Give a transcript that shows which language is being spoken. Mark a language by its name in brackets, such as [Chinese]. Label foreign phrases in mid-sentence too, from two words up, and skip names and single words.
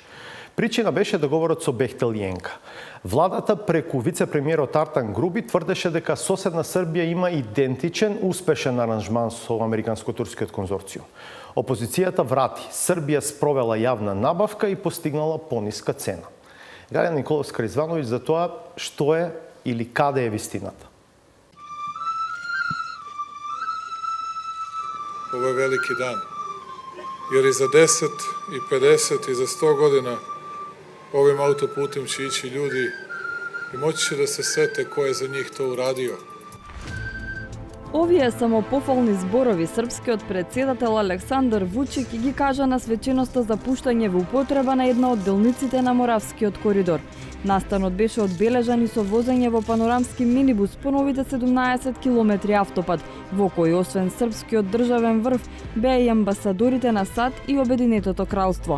[Macedonian] Причина беше договорот со Бехтел и ЕНКА. Владата преку вице-премиерот Артан Груби тврдеше дека соседна Србија има идентичен успешен аранжман со американско-турскиот конзорциум. Опозицијата врати. Србија спровела јавна набавка и постигнала пониска цена. Галја Николовска-Ризвановиќ за тоа што е или каде е вистината. [Serbian] Ovo je veliki dan, jer i za 10, i 50, i za 100 godina ovim autoputem će ići ljudi i moći će da se sete ko je za njih to uradio. [Macedonian] Овие самопофални зборови српскиот претседател Александар Вучик ги кажа на свеченоста за пуштање во употреба на една од делниците на Моравскиот коридор. Настанот беше одбележан и со возење во панорамски минибус по новите 17 километри автопат, во кој освен српскиот државен врв беа и амбасадорите на САД и Обединетото кралство.